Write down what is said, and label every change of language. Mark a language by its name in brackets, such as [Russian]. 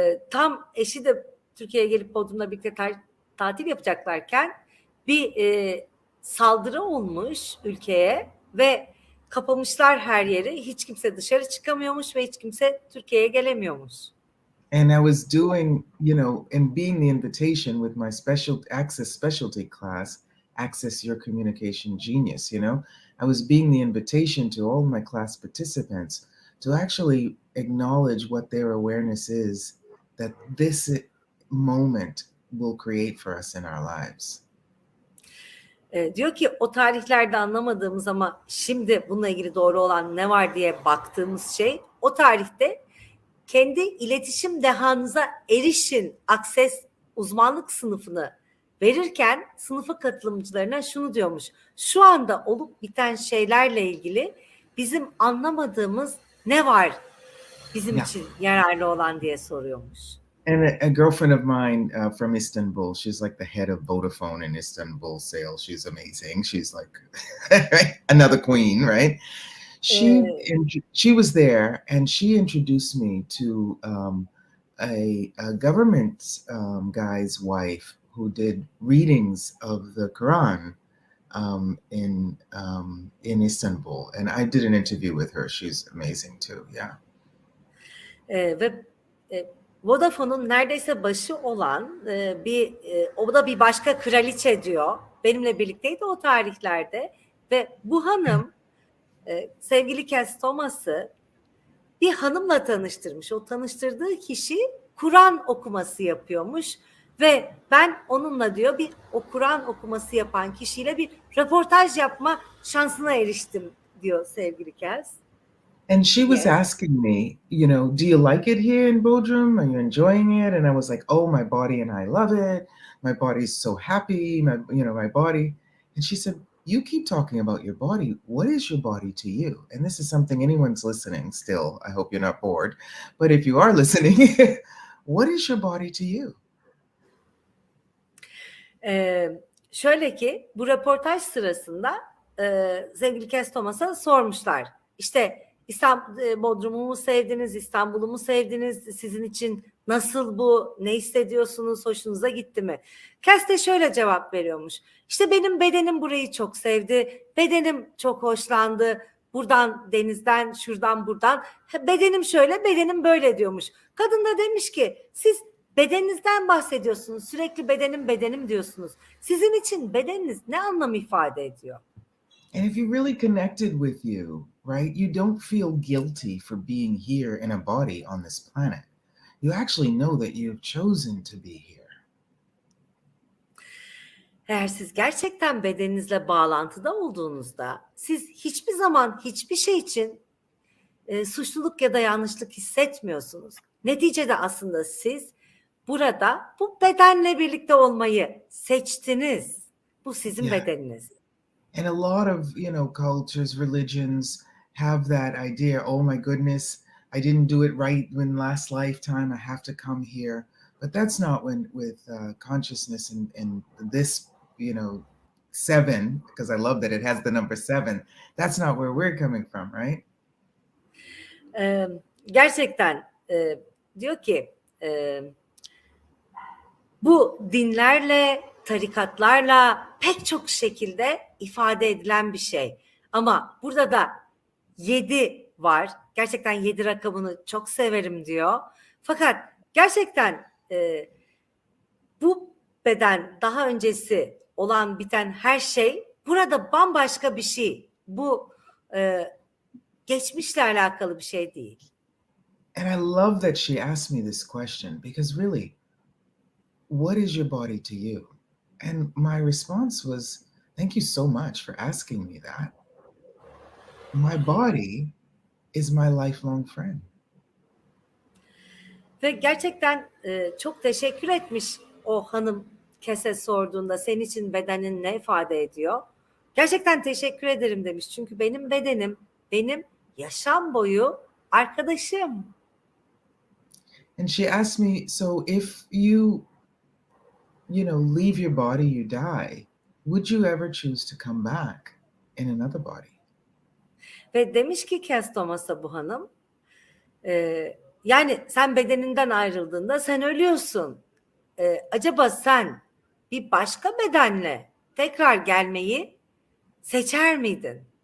[Turkish] Tam eşi de Türkiye'ye gelip Bodrum'la birlikte tatil yapacaklarken bir saldırı olmuş ülkeye ve kapamışlar her yeri. Hiç kimse dışarı çıkamıyormuş ve hiç kimse Türkiye'ye gelemiyormuş. [English] And I was doing, you know, and being the invitation with my specialty class, Access Your Communication Genius, you know, I was being the invitation to all my class participants to actually acknowledge what their awareness is that this moment will create for us in our lives. [Turkish] Diyor ki o tarihlerde anlamadığımız ama şimdi bununla ilgili doğru olan ne var diye baktığımız şey, o tarihte kendi iletişim dehanıza erişin akses uzmanlık sınıfını verirken sınıfa katılımcılarına şunu diyormuş: şu anda olup biten şeylerle ilgili bizim anlamadığımız ne var bizim için yararlı olan diye soruyormuş. [English] And a girlfriend of mine from Istanbul, she's like the head of Vodafone in Istanbul sales. She's amazing. She's like another queen, right? She was there, and she introduced me to a government guy's wife who did readings of the Quran in Istanbul, and I did an interview with her. She's amazing too. Yeah. [Turkish] Ve Vodafone'un neredeyse başı olan o da bir başka kraliçe diyor. Benimle birlikteydi o tarihlerde ve bu hanım sevgili Cass Thomas'ı bir hanımla tanıştırmış. O tanıştırdığı kişi Kur'an okuması yapıyormuş ve ben onunla diyor o Kur'an okuması yapan kişiyle bir röportaj yapma şansına eriştim diyor sevgili Cass. [English] And she was asking me, do you like it here in Bodrum? Are you enjoying it? And I was like, oh, my body and I love it. My body's so happy, my body. And she said, you keep talking about your body. What is your body to you? And this is something anyone's listening still. I hope you're not bored. But if you are listening, what is your body to you? [Turkish] Şöyle ki bu röportaj sırasında sevgili Cass Thomas'a sormuşlar. İşte Bodrum'u mu sevdiniz, İstanbul'u mu sevdiniz, sizin için nasıl bu, ne hissediyorsunuz, hoşunuza gitti mi? Cass de şöyle cevap veriyormuş: İşte benim bedenim burayı çok sevdi, bedenim çok hoşlandı, buradan, denizden, şuradan, buradan, bedenim şöyle, bedenim böyle diyormuş. Kadın da demiş ki siz bedeninizden bahsediyorsunuz, sürekli bedenim diyorsunuz. Sizin için bedeniniz ne anlam ifade ediyor? [English] And if you really connected with you, right, you don't feel guilty for being here in a body on this planet. You actually know that you've chosen to be here. [Turkish] Eğer siz gerçekten bedeninizle bağlantıda olduğunuzda siz hiçbir zaman hiçbir şey için suçluluk ya da yanlışlık hissetmiyorsunuz. Neticede aslında siz burada bu bedenle birlikte olmayı seçtiniz. Bu sizin bedeniniz. [English] And a lot of, cultures, religions have that idea, oh my goodness, I didn't do it right in last lifetime, I have to come here. But that's not with consciousness and this, 7, because I love that it has the number 7. That's not where we're coming from, right? [Turkish] Gerçekten diyor ki bu dinlerle, tarikatlarla pek çok şekilde ifade edilen bir şey. Ama burada da 7 var. Gerçekten 7 rakamını çok severim diyor. Fakat gerçekten bu beden daha öncesi olan biten her şey burada bambaşka bir şey. Bu geçmişle alakalı bir şey değil. [English] And I love that she asked me this question because really, what is your body to you? And my response was, thank you so much for asking me that. My body is my lifelong friend. [Turkish] Ve gerçekten çok teşekkür etmiş o hanım Cass'e sorduğunda senin için bedenin ne ifade ediyor? Gerçekten teşekkür ederim demiş. Çünkü benim bedenim benim yaşam boyu arkadaşım. [English] And she asked me, so if you leave your body, you die, would you ever choose to come back in another body? [Turkish] Ve demiş ki Cass Thomas'a bu hanım, yani sen bedeninden ayrıldığında sen ölüyorsun. Acaba sen bir başka bedenle tekrar gelmeyi seçer miydin?